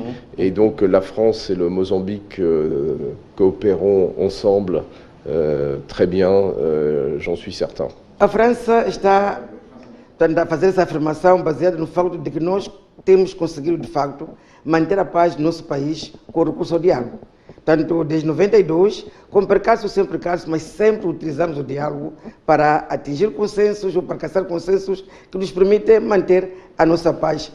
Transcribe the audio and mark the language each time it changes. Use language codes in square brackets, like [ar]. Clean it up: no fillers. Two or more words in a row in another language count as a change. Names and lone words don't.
[fr] Et donc la France et le Mozambique coopéreront ensemble très bien, j'en suis certain. [pt] A França está a fazer essa afirmação baseada no facto de que nós temos conseguido, de facto, manter a paz no nosso país com o recurso ao diálogo. Tanto desde 92, com percalços ou sem percalços, mas sempre utilizamos o diálogo para atingir consensos ou para caçar consensos que nos permitem manter a nossa paz.